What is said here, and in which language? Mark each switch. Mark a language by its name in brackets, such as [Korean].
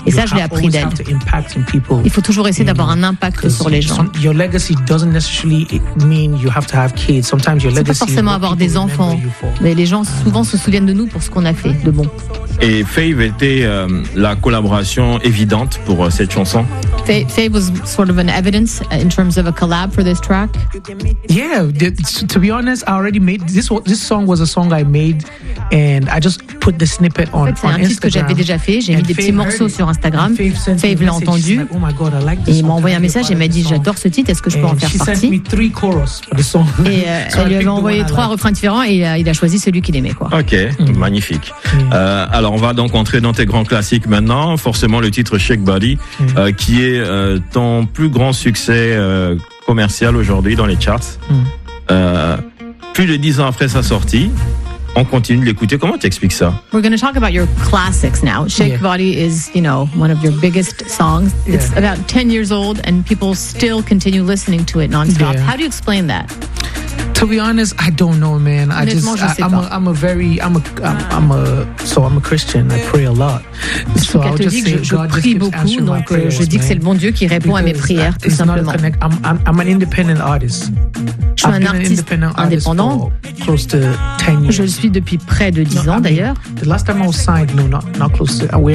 [French] et ça, je l'ai appris d'elle. Il faut toujours essayer d'avoir un impact sur les gens. [English] Your legacy doesn't necessarily mean you have to have kids. Sometimes your legacy. [French] C'est pas forcément avoir des enfants, mais les gens souvent se souviennent de nous pour ce qu'on a fait de bon. Et Fave était la collaboration évidente pour cette chanson. [English] Fave was sort of an evidence in terms of a collab for this track. Yeah, to be honest, I already made this. This song was a song I made, and I just put the snippet on Instagram. [French] C'est un titre que j'avais déjà fait. J'ai mis des petits morceaux sur Instagram. Fave l'a entendu. Et il m'a envoyé un message et m'a dit, j'adore ce titre. Est-ce que je peux en faire partie? [English] She sent me three choros for the song. [French] Et elle lui avait envoyé trois refrains différents et il a choisi celui qu'il aimait, quoi. Ok, magnifique. Alors, on va donc entrer dans tes grands classiques maintenant. Forcément, le titre Shake Body, qui est ton plus grand succès commercial aujourd'hui dans les charts. Plus de 10 ans après sa sortie, on continue de l'écouter. Comment t'expliques ça? [English] We're going to talk about your classics now. Shake Body is, you know, one of your biggest songs. Yeah. It's about 10 years old and people still continue listening to it nonstop. Yeah. How do you explain that? To be honest, I don't know, man. I'm a Christian. I pray a lot. So I'll just say God just keeps answering my prayers. [French] Je dis que c'est le bon Dieu qui répond à mes prières, tout simplement. [English] I'm an independent artist. [French] Je suis un artiste indépendant. [English] Close to 10 years. [French] Je suis depuis près de 10 ans, d'ailleurs. [English] The last time I was signed, not close to.